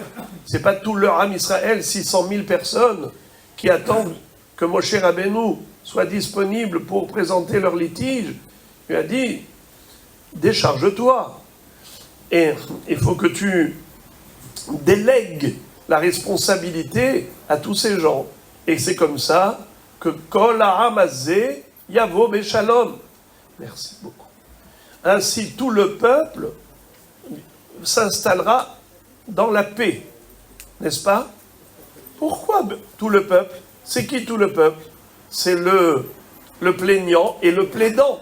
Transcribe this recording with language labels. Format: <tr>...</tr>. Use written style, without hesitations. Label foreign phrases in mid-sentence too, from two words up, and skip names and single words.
<fr>C'est pas tout le</fr> <he>עם ישראל,</he> <fr>600 000 personnes, qui attendent que Moshe Rabbeinu soit disponible pour présenter leur litige. Il a dit, décharge-toi. Et il faut que tu délègues la responsabilité à tous ces gens. Et c'est comme ça que</fr> <he>כל העם הזה יבוא בשלום.</he> <fr>Merci beaucoup. Ainsi, tout le peuple s'installera dans la paix. N'est-ce pas? Pourquoi tout le peuple? C'est qui tout le peuple? C'est le plaignant et le plaidant.</fr>